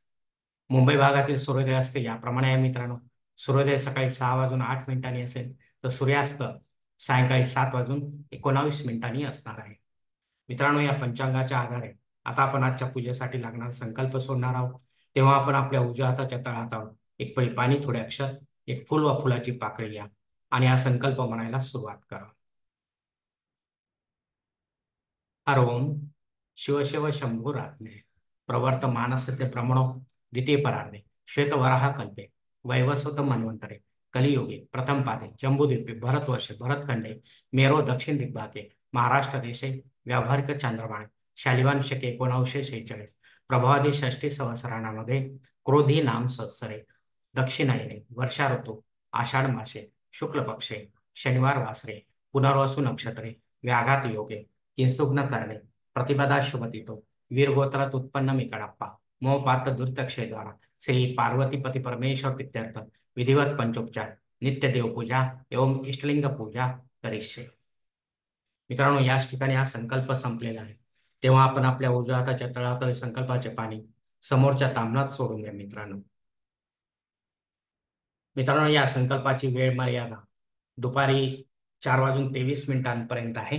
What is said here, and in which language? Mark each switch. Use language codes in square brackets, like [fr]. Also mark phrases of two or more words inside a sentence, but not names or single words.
[mr] मुंबई भागातील सूर्योदय असते याप्रमाणे आहे मित्रांनो. सूर्योदय सकाळी 6:08 असेल, तर सूर्यास्त सायंकाळी 7:19 असणार आहे. मित्रांनो, या पंचांगाच्या आधारे आता आपण आजच्या पूजेसाठी लागणारा संकल्प सोडणार आहोत. तेव्हा आपण आपल्या उजव्या हाताच्या तळहातावर एक पळी पाणी, थोडे अक्षत, एक फुल व फुलाची पाकळी घ्या आणि हा संकल्प म्हणायला सुरुवात करा. [sa] हरोम शिव शिव शंभुरात्मे प्रवर्तमानस्य ब्रह्मणो द्वितीय परार्धे श्वेतवराह कल्पे वैवस्वत मन्वंतरे कलियुगे प्रथम पादे जम्बूद्वीपे भरतवर्षे भरतखंडे मेरो दक्षिण दिग्भागे महाराष्ट्र देशे व्यावहारिक चांद्रमाने शालिवान शके 1946 प्रभावादी षष्ठी संवत्सरामध्ये क्रोधी नाम संवत्सरे दक्षिणायने वर्षा ऋतू आषाढ मासे शुक्ल पक्षे शनिवार वासरे पुनर्वसू नक्षत्रे व्याघात योगे किंसुग्न करणे प्रतिपदा शुभतितो वीरगोत्रात उत्पन्न मी कडाप्पा मोहपात्र दुर्तक्षेद्वारा श्री पार्वतीपती परमेश्वर प्रीत्यर्थ विधिवत पंचोपचार नित्य देवपूजा एवं इष्टलिंग पूजा करिष्ये. [mr] मित्रांनो, याच ठिकाणी हा संकल्प संपलेला आहे. तेव्हा आपण आपल्या उजव्या हाताच्या तळहातातील संकल्पाचे पाणी समोरच्या ताम्हणात सोडून द्या. मित्रांनो, या संकल्पाची वेळ मर्यादा दुपारी 4:23 आहे.